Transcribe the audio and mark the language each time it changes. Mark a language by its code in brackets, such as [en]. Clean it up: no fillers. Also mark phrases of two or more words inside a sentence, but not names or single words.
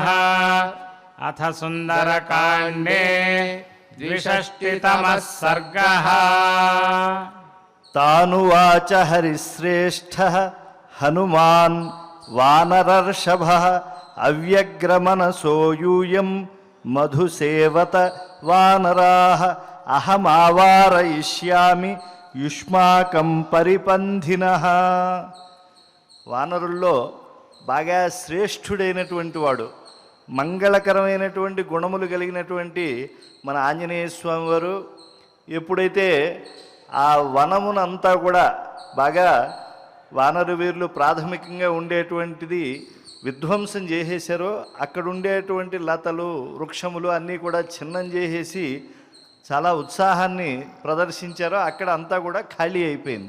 [sa] अथ सुन्दरकाण्डे 62तमः सर्गः। तानुवाच हरिश्रेष्ठः हनुमान् वानरर्षभः अव्यग्रमनसो यूयं मधुसेवत वानराः అహమావారయిష్యామి యుష్మాకం పరిపంధినః. [te] వానరుల్లో బాగా శ్రేష్ఠుడైనటువంటి వాడు, మంగళకరమైనటువంటి గుణములు కలిగినటువంటి మన ఆంజనేయ స్వామి వారు ఎప్పుడైతే ఆ వనమునంతా కూడా బాగా వానరు వీరులు ప్రాథమికంగా ఉండేటువంటిది విధ్వంసం చేసేశారో, అక్కడ ఉండేటువంటి లతలు వృక్షములు అన్నీ కూడా ఛిన్నం చేసేసి చాలా ఉత్సాహాన్ని ప్రదర్శించారో అక్కడ అంతా కూడా ఖాళీ అయిపోయింది.